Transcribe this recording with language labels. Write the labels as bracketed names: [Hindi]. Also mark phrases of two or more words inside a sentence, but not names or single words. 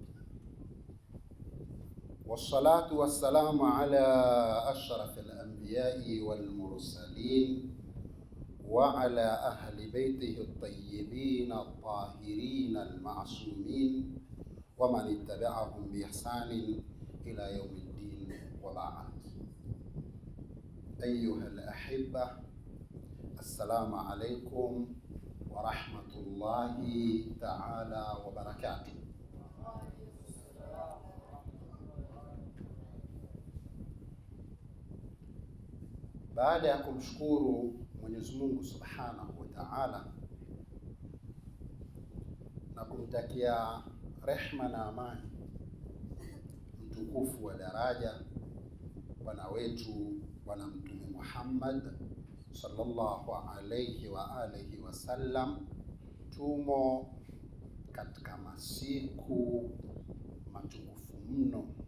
[Arabic] والصلاة والسلام على أشرف الأنبياء والمرسلين وعلى أهل بيته الطيبين الطاهرين المعصومين ومن اتبعهم بإحسان إلى يوم الدين، وبعد. أيها الأحبة، السلام عليكم ورحمة الله تعالى وبركاته. [Swahili] Baada ya kumshukuru Mwenyezi Mungu [Arabic] سبحانه وتعالى [Swahili] na kumtakia rehma na amani mtukufu wa daraja bwana wetu Bwana Mtume Muhammad [Arabic] صلى الله عليه وآله وسلم, [Swahili] tumo katika masiku matukufu mno,